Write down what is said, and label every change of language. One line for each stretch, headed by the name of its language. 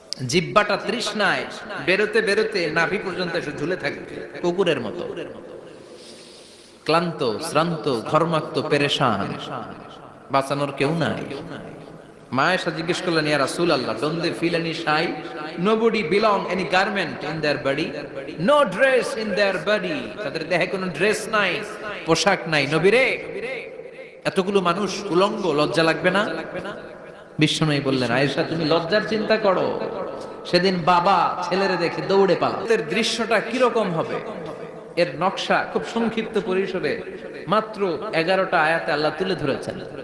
Bangla: জিহ্বাটা তৃষ্ণায় বেরোতে বেরোতে নাভি পর্যন্ত এসে ঝুলে থাকবে কুকুরের মতো, ক্লান্ত শ্রান্ত ঘর্মাক্ত পেরেশান, বাঁচানোর কেউ নাই। মা আয়েশা জিজ্ঞেস করলেন, ইয়া রাসূলুল্লাহ,
English: don't they feel any shy? Nobody belong any garment in their body, no dress in their body.
Bangla: তাদের দেহে কোনো ড্রেস নাই, পোশাক নাই। নবী রে, এতগুলো মানুষ উলঙ্গ, লজ্জা লাগবে না? বিশ্বনবী বললেন, আয়েশা তুমি লজ্জার চিন্তা করো, সেদিন বাবা ছেলেরে দেখে দৌড়ে পালাবে। এর দৃশ্যটা কিরকম হবে, এর নকশা খুব সংক্ষিপ্ত পরিসরে মাত্র 11টা আয়াতে আল্লাহ তুলে ধরেছেন।